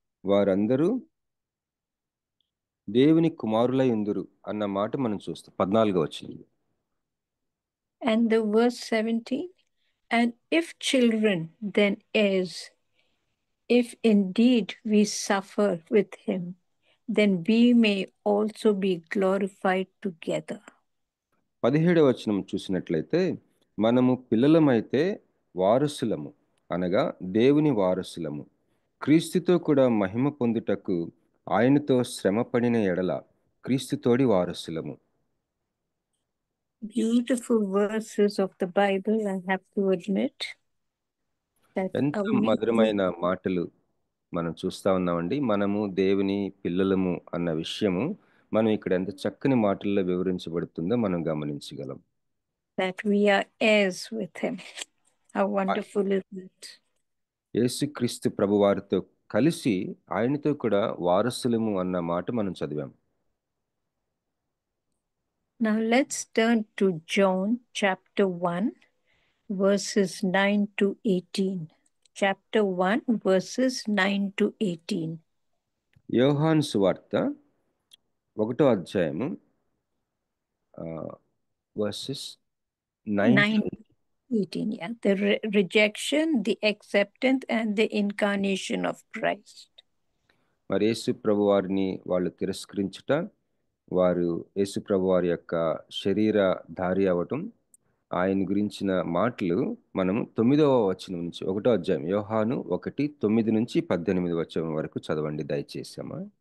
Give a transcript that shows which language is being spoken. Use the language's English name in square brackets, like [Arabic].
[Telugu] వారందరూ దేవుని కుమారులై ఉందురు అన్న మాట మనం చూస్తాం 14వ వచనం. [English] And the verse 17, and if children, then heirs, if indeed we suffer with him, then we may also be glorified together. [Telugu] 17వ వచనం చూసినట్లయితే, మనము పిల్లలమైతే వారసులము, అనగా దేవుని వారసులము, క్రీస్తుతో కూడా మహిమ పొందుటకు ఆయనతో శ్రమపడిన ఎడల క్రీస్తుతోడి వారసులము. [English] Beautiful verses of the Bible, I have to admit. [Telugu] ఎంత మధురమైన మాటలు మనం చూస్తా ఉన్నామండి. మనము దేవుని పిల్లలము అన్న విషయము మనం ఇక్కడ ఎంత చక్కని మాటల్లో వివరించబడుతుందో మనం గమనించగలం. [English] That we are heirs with him. How wonderful is it? [Telugu] యేసుక్రీస్తు ప్రభువారితో కలిసి ఆయనతో కూడా వారసులము అన్న మాట మనం చదివాం. [English] Now let's turn to John chapter 1, verses 9 to 18. Chapter 1, verses 9 to 18. [Telugu] యోహాను సువార్త 1వ అధ్యాయము [English] verses 9 to 18, yeah. The rejection, the acceptance, and the incarnation of Christ. [Telugu] మరి యేసు ప్రభువారిని వాళ్ళు తిరస్కరించుట, వారు యేసు ప్రభువారి యొక్క శరీరధారి అవటం, ఆయన గురించిన మాటలు మనము 9వ వచనం నుంచి 1వ అధ్యాయం యోహాను 1:9 నుంచి 18 వచనం వరకు చదవండి దయచేసి అమ్మా.